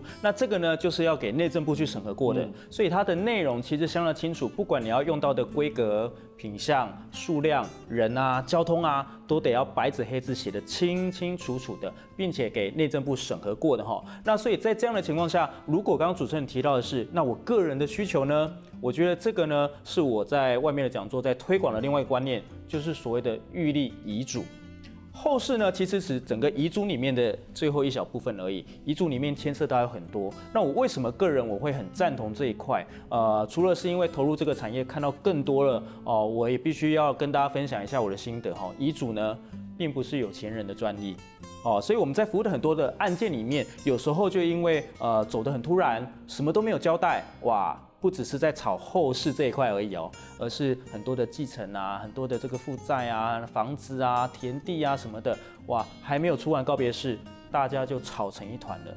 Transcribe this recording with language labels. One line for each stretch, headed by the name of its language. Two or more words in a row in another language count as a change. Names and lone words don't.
Chinese: 那這個呢，就是要給內政部去審核過的，所以它的內容其實相當清楚。不管你要用到的規格、品項、數量、人啊、交通啊，都得要白紙黑字寫得清清楚楚的，並且給內政部審核過的那所以在這樣的情況下，如果剛剛主持人提到的是，那我個人的需求呢，我覺得這個呢，是我在外面的講座在推廣的另外一個觀念，就是所謂的預立遺囑。後事呢，其實是整個遺囑裡面的最後一小部分而已。遺囑裡面牽涉到有很多。那我為什麼個人我會很贊同這一塊？除了是因為投入這個產業看到更多了我也必須要跟大家分享一下我的心得遺囑呢，並不是有錢人的專利。所以我们在服务的很多的案件里面，有时候就因为走得很突然，什么都没有交代，哇，不只是在吵后事这一块而已而是很多的继承啊，很多的这个负债啊、房子啊、田地啊什么的，哇，还没有出完告别式，大家就吵成一团了。